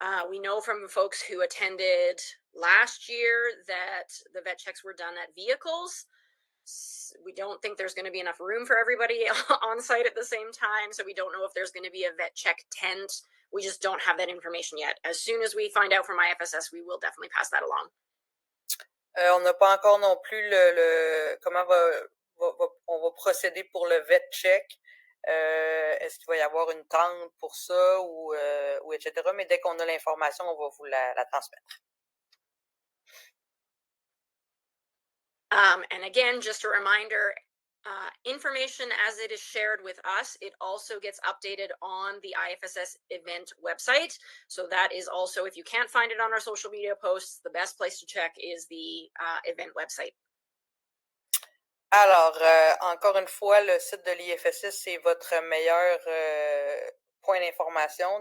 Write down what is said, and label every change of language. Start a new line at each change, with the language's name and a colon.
English: We know from folks who attended last year that the vet checks were done at vehicles. We don't think there's going to be enough room for everybody on site at the same time, so we don't know if there's going to be a vet check tent. We just don't have that information yet. As soon as we find out from IFSS, we will definitely pass that along.
French: On n'a pas encore non plus comment on va procéder pour le vet check. Est-ce qu'il va y avoir une tente pour ça ou etc. Mais dès qu'on a l'information, on va vous la transmettre.
English: And again, just a reminder, information as it is shared with us, it also gets updated on the IFSS event website. So that is also, if you can't find it on our social media posts, the best place to check is the event website.
French: Alors, encore une fois, le site de l'IFSS, c'est votre meilleur point d'information.